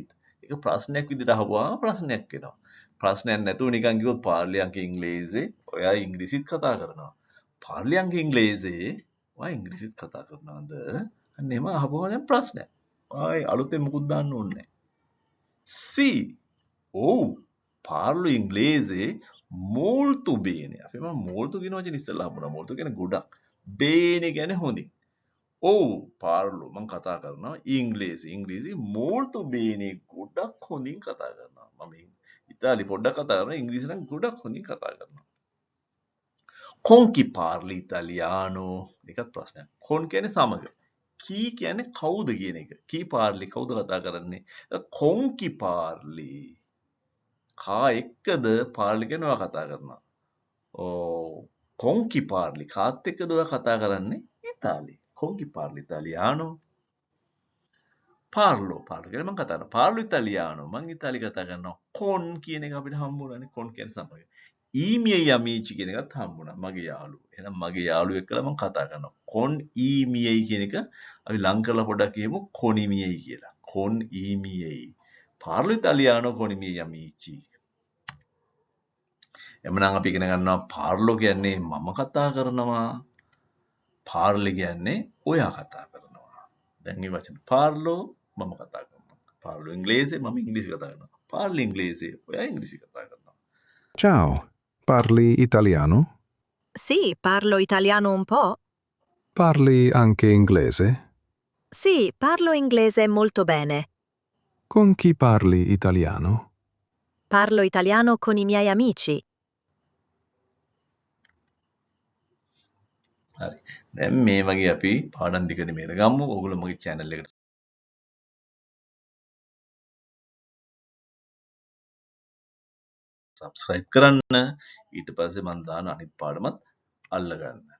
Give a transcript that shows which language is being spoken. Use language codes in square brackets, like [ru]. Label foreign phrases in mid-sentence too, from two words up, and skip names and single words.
[si] ඒක ප්‍රශ්නයක් විදිහට අහුවාම ප්‍රශ්නයක් වෙනවා. ප්‍රශ්නයක් නැතුව නිකන් කිව්වොත් [it] parli anche [si] ඉංග්‍රීසි ඔයා ඉංග්‍රීසිත් කතා කරනවා. [it] parli anche [si] ඉංග්‍රීසි ඔයා ඉංග්‍රීසිත් කතා කරනවද? අන්න එහෙම අහපුවම දැන් ප්‍රශ්නයක්. ආයි අලුතෙන් මුකුත් දාන්න ඕනේ නැහැ. [it] සී ඔව් parli inglese molto bene. [si] අපි මම molto කියන වචනේ ඉස්සෙල්ලා හම්බුණා. molto කියන්නේ ගොඩක්. bene කියන්නේ හොඳින්. ඔව් පාර්ලෝ මම කතා කරනවා ඉංග්‍රීසි [it] molto bene [si] ගොඩක් හොඳින් කතා කරනවා. මම ඉතාලි පොඩ්ඩක් කතා කරනවා ඉංග්‍රීසි නම් ගොඩක් හොඳින් කතා කරනවා. [it] con chi parli italiano [si] එකත් ප්‍රශ්නයක්. con කියන්නේ සමග. chi කියන්නේ කවුද කියන එක. [it] chi parli [si] කවුද කතා කරන්නේ? [it] con chi parli [si] කා එක්කද පාර්ලි කියන්නේ ඔයා කතා කරනවා. [it] con chi parli [si] කාත් එක්කද ඔයා කතා කරන්නේ? ඉතාලි. [it] con chi parli italiano? parlo [si] කියන්නේ මම කතා කරනවා. [it] parlo italiano [si] මම ඉතාලි කතා කරනවා. con කියන එක අපිට හම්බුණානේ. con කියන්නේ සමග. [it] i miei amici [si] කියන එකත් හම්බුණා. මගේ යාළුවෝ. එහෙනම් මගේ යාළුවෙක් එක්කලා මම කතා කරනවා. [it] con i miei [si] කියන එක අපි ලං කරලා පොඩ්ඩක් කියමු [it] con i miei [si] කියලා. [it] con i miei. parlo italiano con i miei amici. [si] එමනම් අපි ඉගෙන ගන්නවා පාර්ලෝ කියන්නේ මම කතා කරනවා. පාර්ලි කියන්නේ ඔයා කතා කරනවා. දැන් මේ වචන පාර්ලෝ මම කතා කරනවා. පාර්ලෝ ඉංග්‍රීසි මම ඉංග්‍රීසි කතා කරනවා. පාර්ලි ඉංග්‍රීසි ඔයා ඉංග්‍රීසි කතා කරනවා. [it] Ciao, parli italiano? Sì, parlo italiano un po'. Parli anche inglese? Sì, parlo inglese molto bene. Con chi parli italiano? Parlo italiano con i miei amici. [si] හරි. දැන් මේ වගේ අපි පාඩම් දෙක නෙමෙයිද ගමු. ඔයගොල්ලෝ මගේ channel එකට subscribe කරන්න. ඊට පස්සේ මම දාන අනිත් පාඩමත් අල්ල ගන්න.